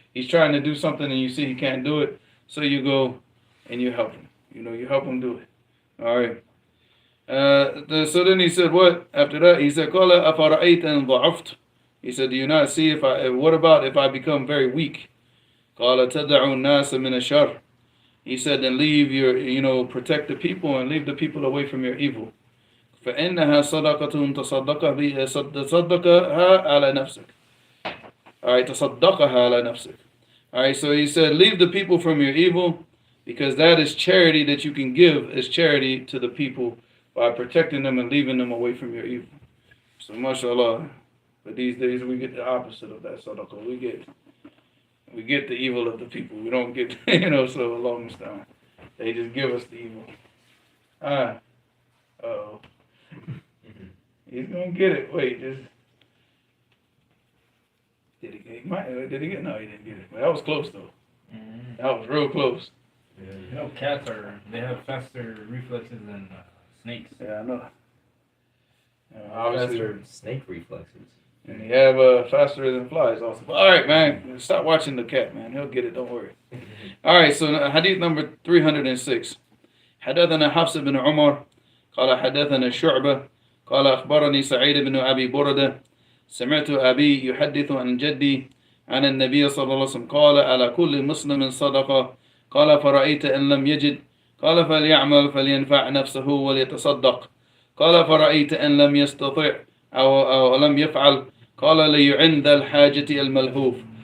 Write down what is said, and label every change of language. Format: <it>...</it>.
<en>he's trying to do something and you see he can't do it, so you go and you help him. You help him do it. All right. So then he said, what? After that, he said,</en> <ar>قال أفرأيت إن ضعفت.</ar> <en>He said, do you not see what about if I become very weak?</en> <ar>قال تدع الناس من الشر.</ar> <en>He said, then leave protect the people and leave the people away from your evil.</en> <ar>فإنها صدقة تصدقها على نفسك.</ar> <en>Alright,</en> <ar>تصدقها على نفسك.</ar> <en>Alright, so he said, leave the people from your evil, because that is charity that you can give as charity to the people by protecting them and leaving them away from your evil. So mashallah, but these days we get the opposite of that sadaqah. We get the evil of the people. We don't get, so along this time. They just give us the evil. Uh-oh. He's going to get it. Wait, did he get it? No, he didn't get it. But that was close, though. Mm-hmm. That was real close. Cats they have faster reflexes than snakes. Yeah, I know. Obviously, Obviously. snake reflexes. And he have faster than flies also. But all right, man. Stop watching the cat, man. He'll get it. Don't worry. All right, so hadith number 306.</en> <ar>حدثنا حفص بن عمر قال حدثنا شعبة قال أخبرني سعيد بن أبي بردة سمعت أبي يحدث عن جدي عن النبي صلى الله عليه وسلم قال على كل مسلم صدقة قال فرأيت إن لم يجد قال فليعمل فلينفع نفسه وليتصدق قال فرأيت إن لم يستطع أو لم يفعل قال ليعن ذا الحاجة الملهوف</ar>